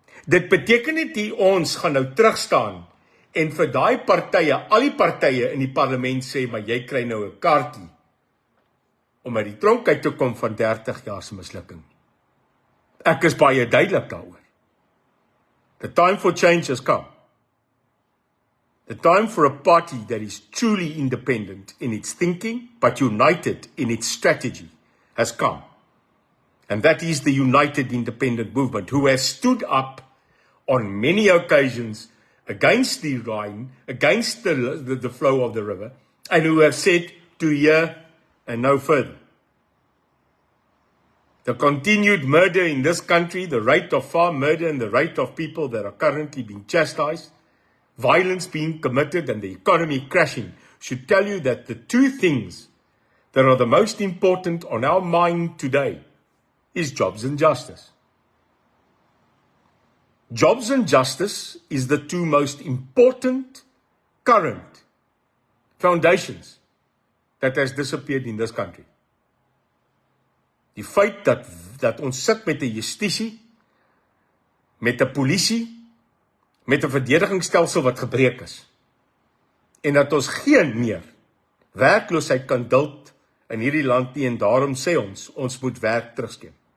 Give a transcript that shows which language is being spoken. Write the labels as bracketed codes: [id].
[af] Dit beteken nie die ons gaan nou terugstaan en vir daai partye, al die partye in die parlement sê, maar jy kry nou 'n kaartjie om uit die tronk uit te kom van 30 jaar se mislukking. Ek is baie duidelik daaroor. [en] The time for change has come. The time for a party that is truly independent in its thinking, but united in its strategy, has come. And that is the United Independent Movement, who has stood up on many occasions against the Rhine, against the flow of the river, and who have said to here and no further. The continued murder in this country, the rate of farm murder and the rate of people that are currently being chastised, violence being committed and the economy crashing, should tell you that the two things that are the most important on our mind today is jobs and justice. Jobs and justice is the two most important current foundations that has disappeared in this country. [af] Die feit dat ons sit met 'n justisie, met 'n polisie, met 'n verdedigingsstelsel wat gebreek is, en dat ons geen meer werkloosheid kan duld in hierdie land nie, en daarom sê ons moet werk terugskeep.